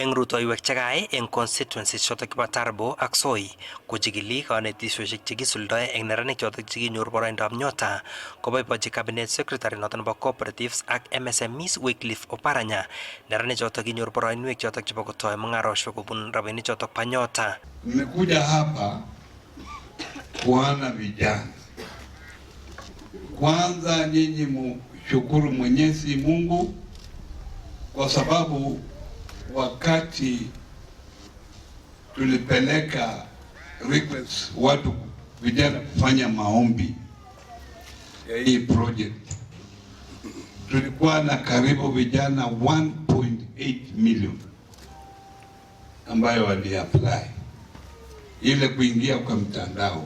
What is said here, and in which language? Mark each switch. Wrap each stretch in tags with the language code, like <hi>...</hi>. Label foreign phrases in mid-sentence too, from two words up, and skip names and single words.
<kln>Eng rutoiwek chekaai eng constituencies chotok kibo Tarbo ak Soi kochikili kanetishoshek chekisuldoe eng neranik chotok chekinyor boroindab nyota koboibochi</kln> <en>cabinet secretary</en> <kln>noton nebo cooperatives ak MSMEs Wycliffe Oparanya neranik chotok kinyor boroinwek chotok chebo kotoi mung'aroshek kobun rabinik chotok pa nyota.</kln> <sw>Nimekuja hapa kuana vijana. Kwanza nyinyi mshukuru Mwenyezi Mungu kwa sababu wakati tulipeleka request watu vijana kufanya maombi ya hii project, tulikuwa na karibu vijana 1.8 million ambayo wali apply ile kuingia kwa mtandao.</sw>